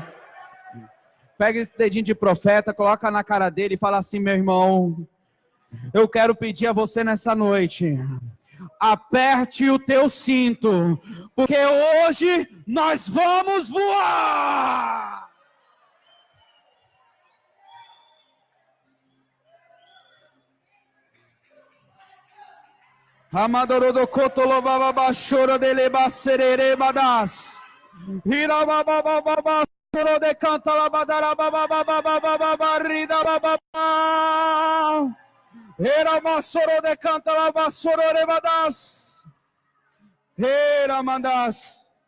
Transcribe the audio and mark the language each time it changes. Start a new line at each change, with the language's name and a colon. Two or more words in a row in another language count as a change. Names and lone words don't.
Portuguese: Pega esse dedinho de profeta, coloca na cara dele e fala assim, meu irmão, eu quero pedir a você nessa noite, aperte o teu cinto, porque hoje nós vamos voar. Amadorodocoto baba chora dele baserere badas. Hira baba baba choro de canta la badara baba baba barrida baba. Era masoro de canta la basoro de badas. Era mandas.